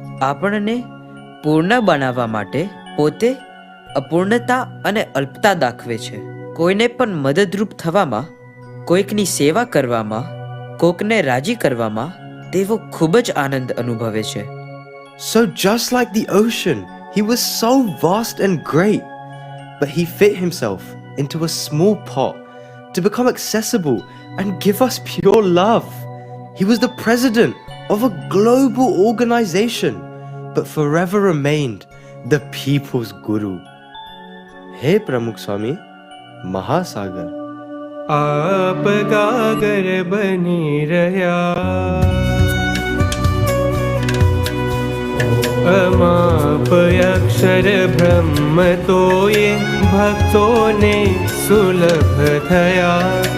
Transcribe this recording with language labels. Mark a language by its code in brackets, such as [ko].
[gu] આપણને પૂર્ણ બનાવવા માટે પોતે અપૂર્ણતા અને અલ્પતા દાખવે છે. કોઈને પણ મદદરૂપ થવામાં, કોઈકની સેવા કરવામાં, કોકને રાજી કરવામાં તેઓ ખૂબ જ આનંદ અનુભવે છે. [en] So just like the ocean, he was so vast and great, but he fit himself into a small pot to become accessible and give us pure love. He was the president of a global organization, but forever remained the people's guru. Hey Pramukh Swami Mahasagar. [gu] આપ ગાગર બની રહ્યા, અમાપ અક્ષર બ્રહ્મ તોય ભક્તોને સુલભ થયા.